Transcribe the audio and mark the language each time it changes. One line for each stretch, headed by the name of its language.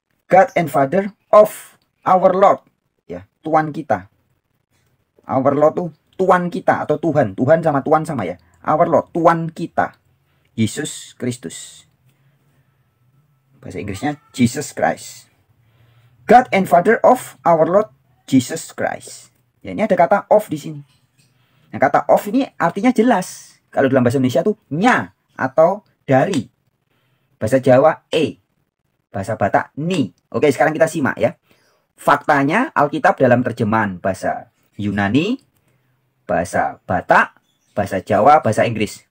English: God and Father of our Lord, ya,
Indonesian: Tuhan kita.
English: Our Lord
Indonesian: tuh Tuhan kita atau Tuhan. Tuhan sama Tuhan sama ya.
English: Our Lord,
Indonesian: Tuhan kita Yesus Kristus. Bahasa Inggrisnya Jesus Christ.
English: God and Father of our Lord Jesus Christ.
Indonesian: Ya, ini ada kata of di sini. Nah, kata of ini artinya jelas. Kalau dalam bahasa Indonesia tuh nya atau dari. Bahasa Jawa bahasa Batak ni. Oke, sekarang kita simak ya. Faktanya Alkitab dalam terjemahan bahasa Yunani, bahasa Batak, bahasa Jawa, bahasa Inggris.